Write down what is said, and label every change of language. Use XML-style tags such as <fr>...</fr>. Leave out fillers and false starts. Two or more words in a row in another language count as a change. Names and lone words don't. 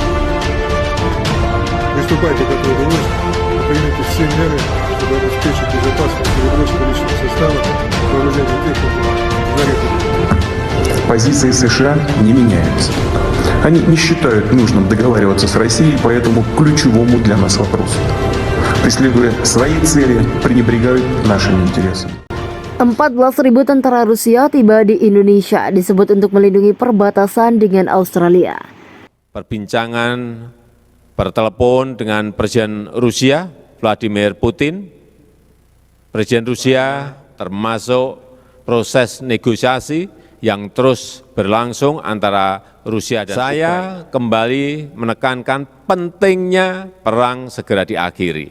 <ru>Приступайте к отводу войск и примите все меры, чтобы обеспечить безопасность переброску личного состава, вооружения техники за реку. Позиции США не меняются. Они не считают нужным договариваться с Россией по этому ключевому для нас вопросу. Преследуя свои цели, пренебрегают нашими интересами.</ru> <id>14.000 tentara Rusia tiba di Indonesia, disebut untuk melindungi perbatasan dengan Australia. Perbincangan bertelepon dengan Presiden Rusia, Vladimir Putin. Presiden Rusia termasuk proses negosiasi yang terus berlangsung antara Rusia dan saya kembali menekankan pentingnya perang segera diakhiri.</id>